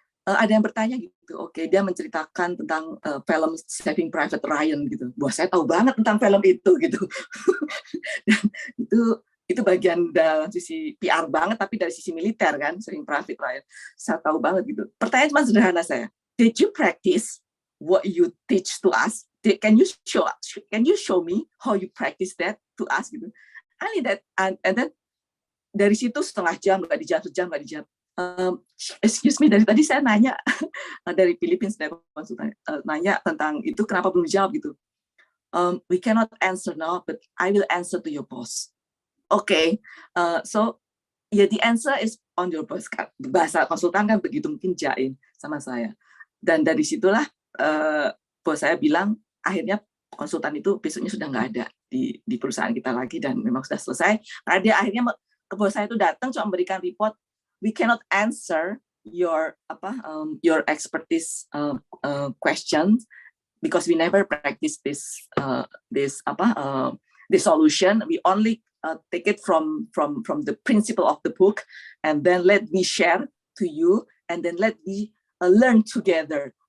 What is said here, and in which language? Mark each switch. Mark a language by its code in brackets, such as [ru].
[id] Ada yang bertanya gitu, oke, dia menceritakan tentang film Saving Private Ryan gitu. Wah, saya tahu banget tentang film itu gitu. Dan itu bagian dalam sisi PR banget, tapi dari sisi militer kan, Saving Private Ryan. Saya tahu banget gitu. Pertanyaan cuma sederhana saya. [en] Did you practice what you teach to us? Can you show me how you practice that to us gitu? Only that, and then [id] dari situ setengah jam nggak dijawab, sejam nggak dijawab. [en] Excuse me, [id] dari tadi saya nanya dari Philippines, dari konsultan nanya tentang itu kenapa belum dijawab gitu. [en] We cannot answer now, but I will answer to your boss. Okay, so yeah, the answer is on your boss. [id] Bahasa konsultan kan begitu, mungkin jain sama saya. Dan dari situlah bos saya bilang akhirnya konsultan itu besoknya sudah nggak ada di perusahaan kita lagi, dan memang sudah selesai. Karena dia akhirnya ke bos saya itu datang cuma memberikan report. [en] We cannot answer your expertise questions because we never practice this solution. We only take it from the principle of the book, and then let me share to you, and then let me learn together.